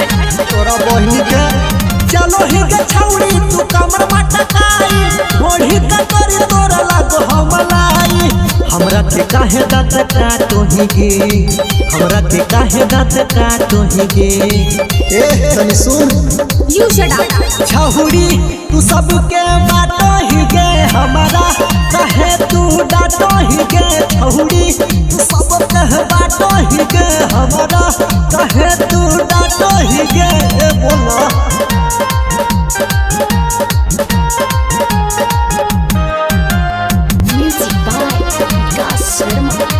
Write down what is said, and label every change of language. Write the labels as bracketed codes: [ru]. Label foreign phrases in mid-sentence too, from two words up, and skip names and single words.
[mag] तोरा बहिनी के चलो ही के छौड़ी तू कमर मटकाई घोड़ी का तोरी तोरा लागो हमालाई। हमरा के काहे दांत काटो ही गे हमरा के काहे दांत काटो ही गे। ए तनी सुन [en] You shut up. [mag] छौड़ी तू सबके बाटो ही गे हमारा कहे तू डाटो ही गे। छौड़ी तू सबके बाटो ही गे हमारा कहे तू डाटो ही गे। बोला [en] Music by Vikas Sharma.